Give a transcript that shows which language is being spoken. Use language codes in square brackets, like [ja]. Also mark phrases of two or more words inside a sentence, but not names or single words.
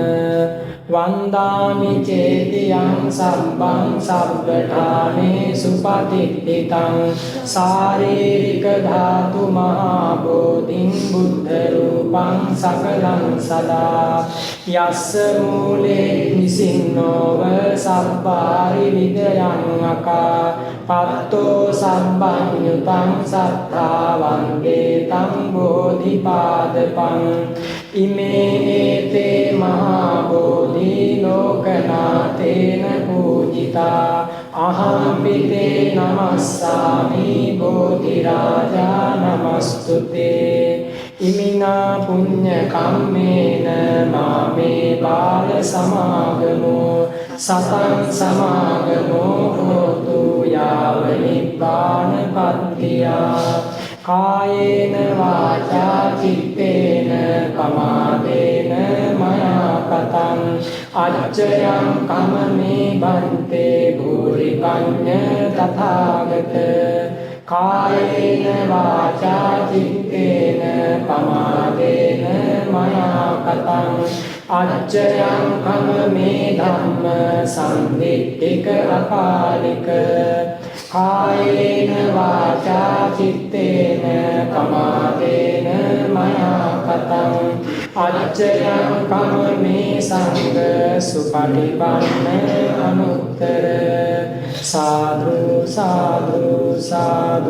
[pi] වන්දාමි චේතියං සබ්බං සබ්බඨානේ සුපතිට්ඨිතං සාරීරික ධාතු මහා බෝධින් බුද්ධ රූපං සකලං සදා යස්ස මූලේ නිසින්නෝව සබ්බාරි විදයං අකා පත්තෝ සම්බන්්‍යුතං සත්තාවං දේතං බෝධිපාදපං ඉමේතේ මහා බෝධි ලෝකනාතේන පූජිතා අහම්පිතේ නමස්සාමි බෝධි රාජා නමස්තුතේ ඉමිනා පුඤ්ඤ කම්මේන මාමේ බාල සමාගමෝ සතං සමාගමෝ හෝතු යාව නිබ්බානපත්තියා කායේන වාචා චිත්තේන පමාදේන මයා කතං අච්චයං කමමේ බන්තේ භූරි පඤ්ඤ තථාගත කායේන වාචා චිත්තේන පමාදේන මයා කතං අච්චයං කමමේ ධම්ම සම්දිට්ඨික අකාලික කායේන වාචා චිත්තේන පමාදේන මයා කතං අච්චයං කමමේ සංඝ සුපටිපන්න අනුත්තර සාදු සාදු සාදු.